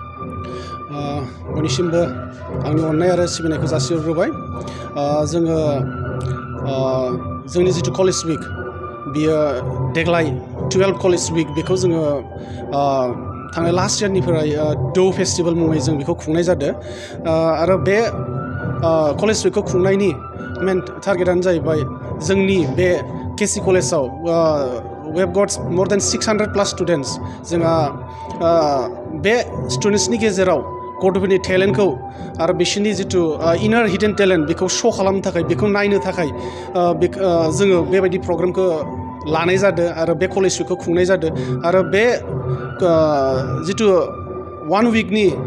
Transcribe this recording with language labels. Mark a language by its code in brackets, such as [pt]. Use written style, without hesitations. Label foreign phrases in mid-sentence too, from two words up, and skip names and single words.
[brx] बयनिसिमबो आंनि अननाय आरो सिबिनायखौ जासिहरग्रोबाय जोङो जोंनि जिथु [en] college week [brx] बियो देग्लाय 12 [en] college week [brx] बेखौ जोङो थांनाय [en] last yearनिफ्राय [brx] दौ फेस्टिभेल मुङै जों बेखौ खुंनाय जादों आरो बे [en] college weekखौ [brx] खुंनायनि [en] main targetआनो [brx] जाहैबाय जोंनि बे केसि कलेजाव [en] we have got more than 600+ students [brx] जोंहा बे स्टुडेन्ट्सनि गेजेराव गथ'फोरनि टेलेन्टखौ आरो बिसोरनि जिथु इनार [en] hidden talent [brx] बेखौ शो खालामनो थाखाय बेखौ नायनो थाखाय जोङो बेबायदि प्रग्रामखौ लानाय जादों आरो बे [en] college weekखौ [brx] खुंनाय जादों आरो बे जिथु 1 उइकनि